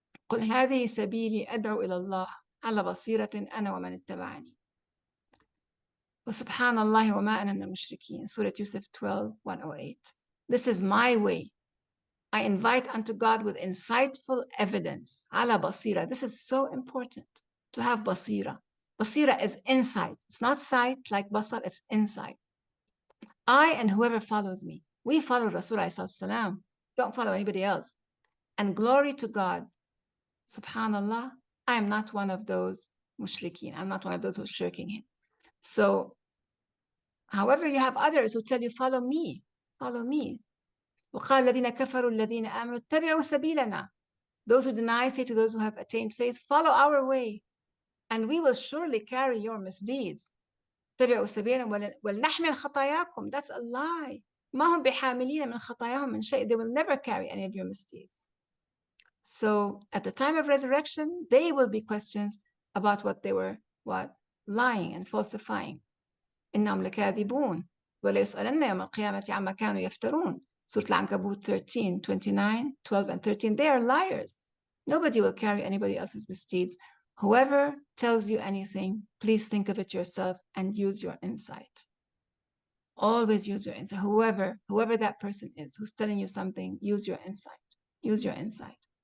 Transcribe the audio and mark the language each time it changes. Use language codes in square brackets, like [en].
[ar] قُلْ هَذِهِ سَبِيلِي أَدْعُو إِلَى اللَّهِ عَلَى بَصِيرَةٍ أَنَا وَمَنِ اتَّبَعَنِي وَسُبْحَانَ اللَّهِ وَمَا أَنَا مِنَ الْمُشْرِكِينَ Surah Yusuf 12:108. [en] This is my way. I invite unto God with insightful evidence. Ala basira. This is so important to have basira. Basira is insight. It's not sight like basar, it's insight. I and whoever follows me. We follow Rasulullah. Don't follow anybody else. And glory to God. Subhanallah, I am not one of those mushrikeen. I'm not one of those who are shirking him. So, however, you have others who tell you, follow me. [ar] وقال الذين كفروا الذين آمنوا اتبعوا سبيلنا. [en] Those who deny say to those who have attained faith, follow our way, and we will surely carry your misdeeds. [ar] اتبعوا سبيلنا ولنحمل خطاياكم. [en] That's a lie. [ar] ما هم بحاملين من خطاياهم من شيء. [en] They will never carry any of your misdeeds. So at the time of resurrection, they will be questions about what they were, lying and falsifying. [ar] إنهم لكاذبون وليسألن يوم القيامة عما كانوا يفترون. [en] Surah Al-Ankabut 13, 29, 12, and 13. They are liars. Nobody will carry anybody else's misdeeds. Whoever tells you anything, please think of it yourself and use your insight. Always use your insight. Whoever that person is who's telling you something, use your insight.